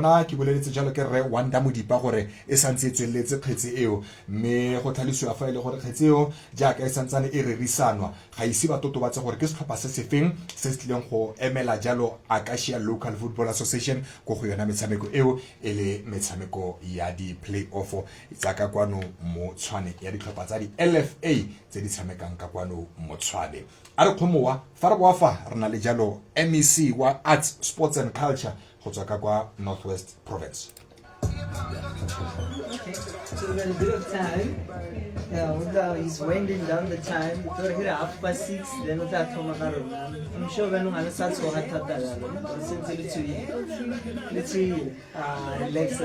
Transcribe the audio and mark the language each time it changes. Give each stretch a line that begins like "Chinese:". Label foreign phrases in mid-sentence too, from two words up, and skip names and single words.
Tswana: bona ke boleletse jalo ke re Wanda Modipa gore e santse e tsweletse kgetse eo mme go tlhalosiwa fa ile gore kgetse eo jaaka e santsane e rerisanwa ga isi ba totobatse gore ke setlhopha se se feng se se tlileng go emela jalo Acacia Local Football Association go go yona metshameko eo e le metshameko ya di-play-off tsa ka kwano mo Tshwane ya ditlhopha tsa di-LFA tse di tshamekang ka kwano mo Tshwane a re kgomowa fa re boa fa re na le jalo MEC wa Arts, Sports and Culture go tswa ka kwa Northwest Province.
English: Okay, so we got a bit of time. He's winding down the time. We got here at 6:30, then we'll start from I'm sure we're going to start to have let's see, relax.